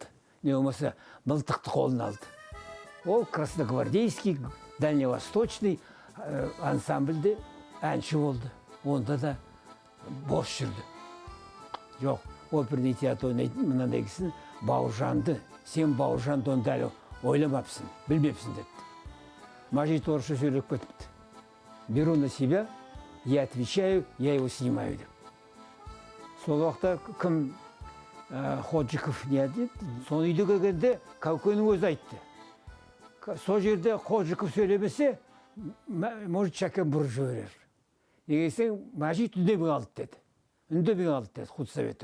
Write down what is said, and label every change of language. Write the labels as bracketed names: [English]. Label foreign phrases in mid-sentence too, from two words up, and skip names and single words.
[Kazakh] Не болмаса мылтықты қолын алды. Ол [Russian] красногвардейский, дальневосточный [Kazakh] ансамбльде әнші болды. Онда да бос жүрді. Жоқ, [Russian] оперный театр [Kazakh] ойнайтын мынандай кісін Бауыржанды, сен Бауыржанды онда әлі ойламапсың, білмепсің депті. Мәжит орысша сөйлеп кетіпті. [Russian] Беру на себя, я отвечаю, я его снимаю деп. [Kazakh] Сол уақытта кім Ходжиков не деді? Соны үйде келгенде Кәукенің өзі айтты. Сол жерде Ходжиков сөйлемесе, может, Шәкен бұрып жіберер. Егесең, Мәжит үндемей алды деді. Үндемей алды деді худсоветте.